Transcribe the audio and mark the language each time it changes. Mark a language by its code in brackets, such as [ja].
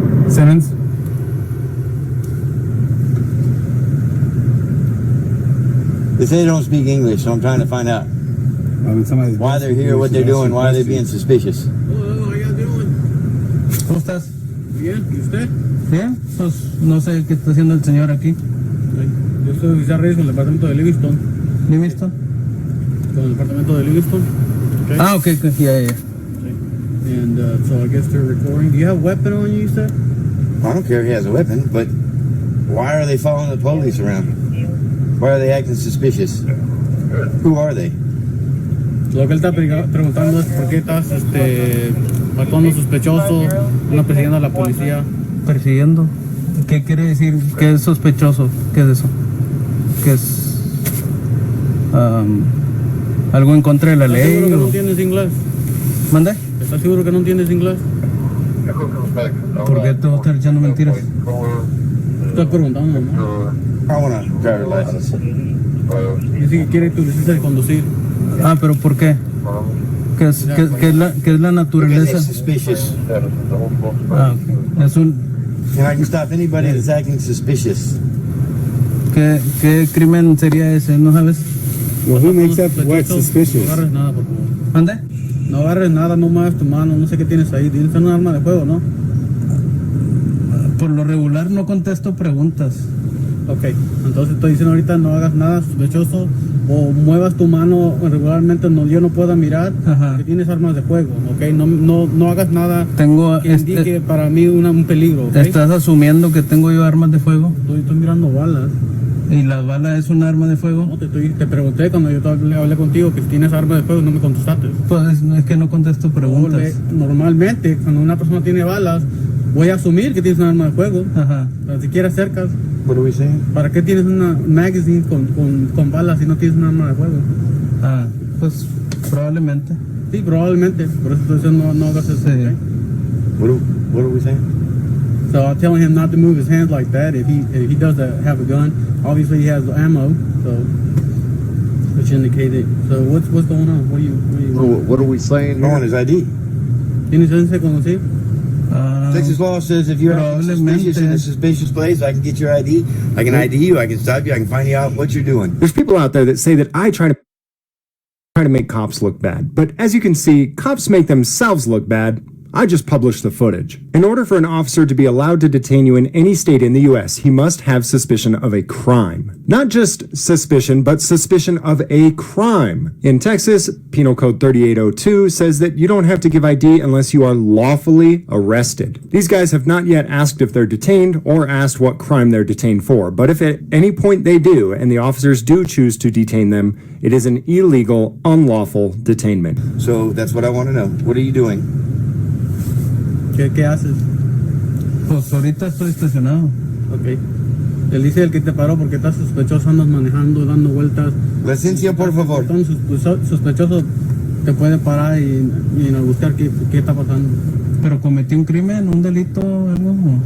[en] Simmons? They say they don't speak English, so I'm trying to find out why they're here, what they're doing, why are they being suspicious. Hello, how you doing? [es] ¿Cómo estás? Bien, ¿y usted? Bien. Pues no sé qué está haciendo el señor aquí. Yo soy oficial Reyes con el departamento de Livingston. ¿Livingston? Con el departamento de Livingston. [en] Okay. Ah, okay. Yeah. And so I guess they're recording. Do you have a weapon on you, sir? I don't care if he has a weapon, but why are they following the police around? Why are they acting suspicious? Who are they? [es] Lo que él está preguntando es por qué estás actuando sospechoso, no persiguiendo a la policía. ¿Persiguiendo? ¿Qué quiere decir? ¿Qué es sospechoso? ¿Qué es eso? ¿Qué es? ¿Algo en contra de la ¿Estás ley? seguro que no O... entiendes inglés? ¿Mande? ¿Estás seguro que no entiendes inglés? ¿Por qué te vas a estar echando mentiras? Estoy preguntando, ¿no? [en] I want a driver's license. [es] Dice que quiere tu licencia de conducir. Ah, ¿pero por qué? ¿Qué es la [en] Because they're [es] naturaleza? [en] suspicious. [es] Ah, ok. Es un... [en] And I can stop anybody that's acting suspicious. [es] ¿Qué crimen sería ese? ¿No sabes? [en] Well, who makes up what's suspicious? [es] No agarres nada, por favor. ¿Mande? No agarres nada, no muevas tu mano, no sé qué tienes ahí. Tienes un arma de fuego, ¿no? Por lo regular no contesto preguntas. Ok, entonces estoy diciendo ahorita no hagas nada sospechoso o muevas tu mano regularmente donde yo no pueda mirar. Ajá. Que tienes armas de fuego, ok. No hagas nada Tengo... que indique para mí un peligro, ok. ¿Estás asumiendo que tengo yo armas de fuego? Estoy mirando balas. ¿Y la bala es un arma de fuego? No, te pregunté cuando yo hablé contigo que si tienes armas de fuego, no me contestaste. Pues es que no contesto preguntas. Normalmente, cuando una persona tiene balas, voy a asumir que tienes un arma de fuego. Ajá. Pero si quieres acercas, [en] What are we saying? [es] ¿para qué tienes una magazine con balas si no tienes un arma de fuego? Ah, pues probablemente. Sí, probablemente. Por eso estoy diciendo no hagas eso. Sí. [en] Okay? What are we saying? So I'm telling him not to move his hands like that. If he does have a gun, obviously he has ammo. So which indicated. So what's going on? What do you want? What are we saying I want his ID. [es] ¿Tienes licencia de conducir? [en] Texas law says if you're acting suspicious in a suspicious place, I can get your ID. I can ID you. I can stop you. I can find you out what you're doing. There's people out there that say that I try to make cops look bad. But as you can see, cops make themselves look bad. I just published the footage. In order for an officer to be allowed to detain you in any state in the US, he must have suspicion of a crime. Not just suspicion, but suspicion of a crime. In Texas, Penal Code 3802 says that you don't have to give ID unless you are lawfully arrested. These guys have not yet asked if they're detained or asked what crime they're detained for, but if at any point they do, and the officers do choose to detain them, it is an illegal, unlawful detainment. So that's what I want to know. What are you doing? [es] ¿Qué haces? Pues ahorita estoy estacionado. [en] Okay. [es] Él dice el que te paró porque estás sospechoso, andas manejando, dando vueltas. Licencia, por favor. Entonces, sospechoso te puede parar y buscar qué está pasando. Pero cometí un crimen, un delito, algo.